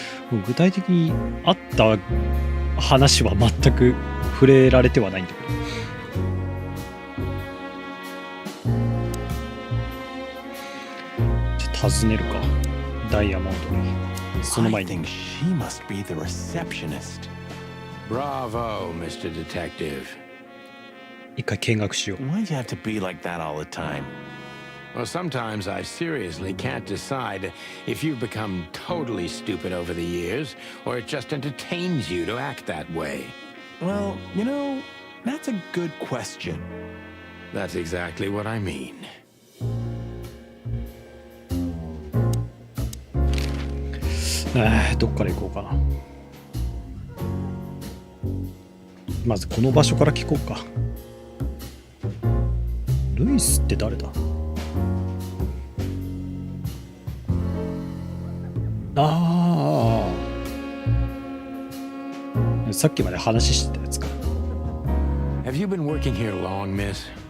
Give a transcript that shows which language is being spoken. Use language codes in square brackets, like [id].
[ja] もう具体的にあった話は全く触れられてはないんだけど。じゃあ尋ねるか、ダイヤモンドに。その前 [en] I [ja] に [en] think she must be the receptionist. Bravo, Mr. Detective. [ja] 一回見学しよう。 [en] Why'd you have to be like that all the time? Well, sometimes I seriously can't decide if you've become totally stupid over the years, or it just entertains you to act that way. Well, you know, that's a good question. That's exactly what I mean. [ja] どっから行こうかな。まずこの場所から聞こうか。ルイスって誰だ？ああ、さっきまで話してたやつか。 [en] Have you been working here long, miss?